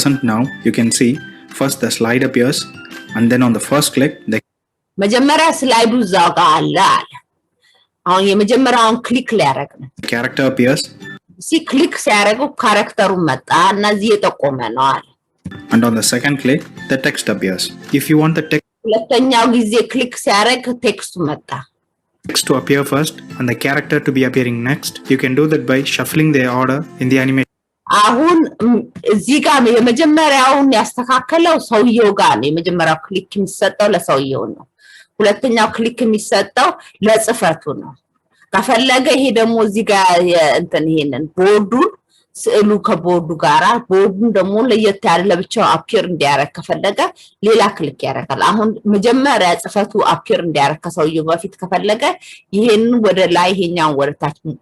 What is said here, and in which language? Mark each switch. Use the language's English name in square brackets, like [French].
[English] Now you can see first the slide appears and then on the first click the [Amharic] መጀመሪያ ስላይዱ እዛው ጋር አለ። አሁን የመጀመሪያውን ክሊክ ላይ ያደረግ ነው [English] character appears [Amharic] ክሊክ ሲያደርገው ካራክተሩ መጣ እና እዚህ የጠቆመ ነው አለ። [English] And on the second click the text appears. If you want the text [Amharic] ሁለተኛው ጊዜ ክሊክ ሲያደርግ ቴክስቱ መጣ። [English] Text to appear first and the character to be appearing next, you can do that by shuffling their order in the animation. [Amharic] አሁን እዚህ ጋር የመጀመሪያውን ያስተካከለው ሰውየው ጋር ነው። የመጀመሪያው ክሊክ የሚሰጠው ለሰውየው ነው። ሁለተኛው ክሊክ የሚሰጠው ለጽፈቱ ነው። ከፈለገ ይሄ ደግሞ እዚህ ጋር እንትን ይሄንን ቦርዱን ስዕሉ ከቦርዱ ጋራ ቦርዱን ደግሞ ለየት ያለ ለብቻው አፒር እንዲያረግ ከፈለገ ሌላ ክሊክ ያደርጋል። አሁን መጀመሪያ ጽፈቱ አፒር እንዲያረግ ከሰውየው በፊት ከፈለገ ይሄን ወደ ላይ ይሄኛው ወደ ታች